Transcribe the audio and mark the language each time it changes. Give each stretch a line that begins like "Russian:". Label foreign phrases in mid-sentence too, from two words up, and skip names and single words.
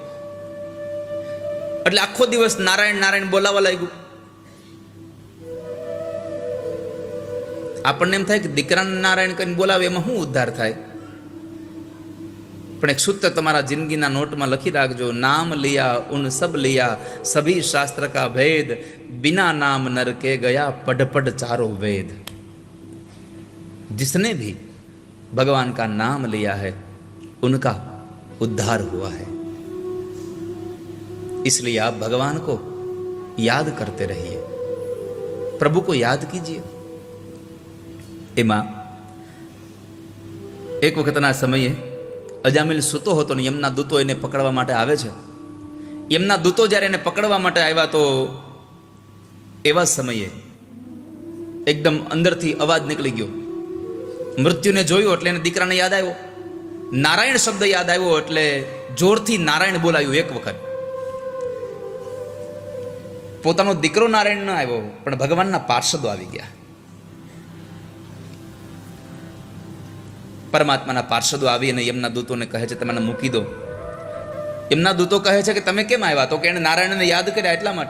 Gujarati: એટલે આખો દિવસ નારાયણ નારાયણ બોલાવા લાગ્યું. આપણને એમ થાય કે દીકરાને નારાયણ કરીને બોલાવે એમાં શું ઉદ્ધાર થાય? પણ એક સૂત્ર તમારા જિંદગીના નોટમાં લખી રાખજો,
Hindi: नाम लिया उन सब लिया सभी शास्त्र का भेद, बिना नाम नर के गया पढ़ पढ़ चारो वेद। जिसने भी भगवान का नाम लिया है उनका उद्धार हुआ है। इसलिए आप भगवान को याद करते रहिए, प्रभु को याद कीजिए।
Gujarati: એમાં એક વખતના સમયે અજામિલ સૂતો હોતો ને યમના દૂતો એને પકડવા માટે આવે છે। યમના દૂતો જ્યારે એને પકડવા માટે આવ્યા તો એવા સમયે એકદમ અંદરથી અવાજ નીકળી ગયો। મૃત્યુને જોયો એટલે એને દીકરાને યાદ આવ્યો, નારાયણ શબ્દ યાદ આવ્યો એટલે જોરથી નારાયણ બોલાવ્યું એક વખત। પોતાનો દીકરો નારાયણ ન આવ્યો પણ ભગવાનના પાર્ષદો આવી ગયા। પરમાત્માના પાર્ષદો આવી અને યમના દૂતોને કહે છે તમે મૂકી દો। યમના દૂતો કહે છે કે તમે કેમ આવ્યા? તો કે એને નારાયણને યાદ કર્યા એટલા માટે।